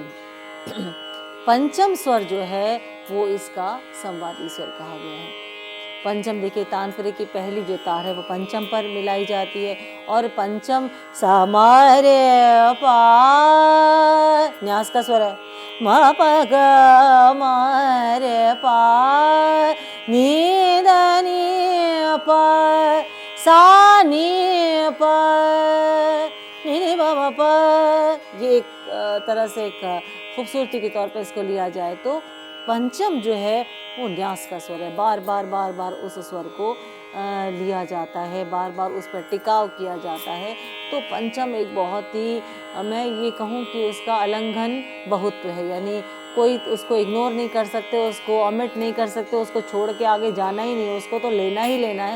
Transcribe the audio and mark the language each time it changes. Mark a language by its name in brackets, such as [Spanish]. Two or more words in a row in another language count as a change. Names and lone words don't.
[Hindi] पंचम स्वर जो है वो इसका संवादी स्वर कहा गया है। पंचम देखिए तानपुरे की पहली जो तार है वो पंचम पर मिलाई जाती है, और पंचम सा मा रे पा, न्यास का स्वर है मा प ग मा रे पा नी ध नी प सा नी प नी नी प म प। ये एक तरह से एक खूबसूरती के तौर पर इसको लिया जाए तो पंचम जो है वो न्यास का स्वर है। बार बार उस स्वर को लिया जाता है, बार बार उस पर टिकाव किया जाता है। तो पंचम एक बहुत ही मैं ये कहूँ कि उसका अलंघन बहुत्व है, यानी कोई उसको इग्नोर नहीं कर सकते, उसको ओमिट नहीं कर सकते, उसको छोड़ के आगे जाना ही नहीं, उसको तो लेना ही लेना है।